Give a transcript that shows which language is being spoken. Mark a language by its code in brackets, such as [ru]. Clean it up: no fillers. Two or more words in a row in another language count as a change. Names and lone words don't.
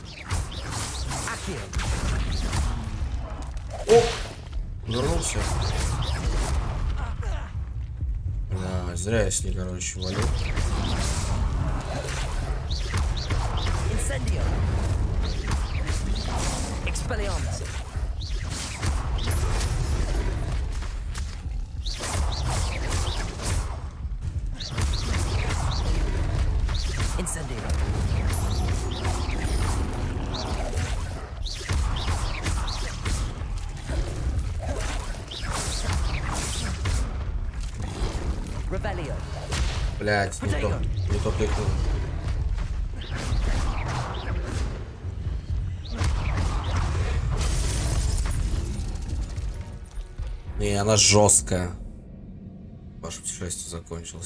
[la] Accio! [ru] О! Вернулся. Да, зря я с ней, короче, валю. [la] Incendio! Expelliarmus! Incendio! Revelio! [ru] Блять, не то тыкнул. Не, она жесткая. Ваше путешествие закончилось.